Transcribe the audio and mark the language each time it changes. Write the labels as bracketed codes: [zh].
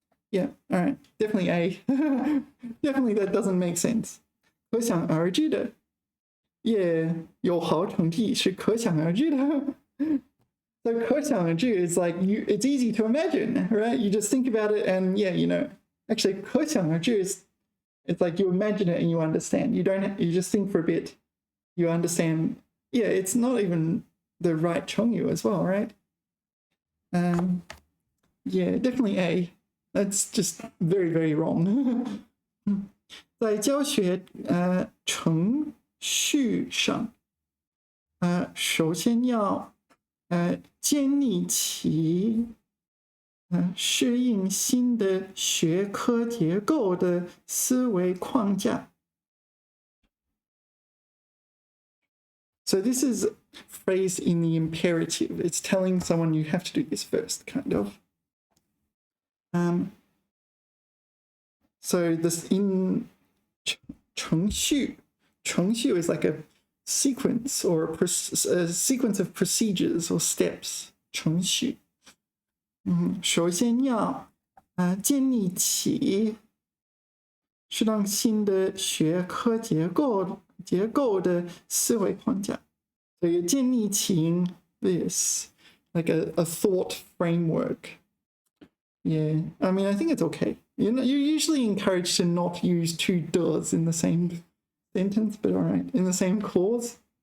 [en] Yeah, all right, definitely A. Definitely that doesn't make sense. [zh] 可想而知的，也有好成绩是可想而知的。 [en] So 可想而知 is like it's easy to imagine, right? You just think about it and yeah, you know. Actually, 可想而知 is it's like you imagine it and you understand. You just think for a bit. You understand. Yeah, it's not even the right 成语 as well, right? Yeah, definitely A. That's just very, very wrong. [zh] 在教学程序上，首先要建立起适应新的学科结构的思维框架。 [en] So this is phrased in the imperative. It's telling someone you have to do this first, kind of. So this in 程序is like a sequence or a sequence of procedures or steps. [zh] 程序。首先要建立起适当新的学科结构的思维框架。所以建立起 [en] this like a thought framework. Yeah, I mean, I think it's okay. You're usually encouraged to not use 2 does in the same sentence, but all right, in the same clause.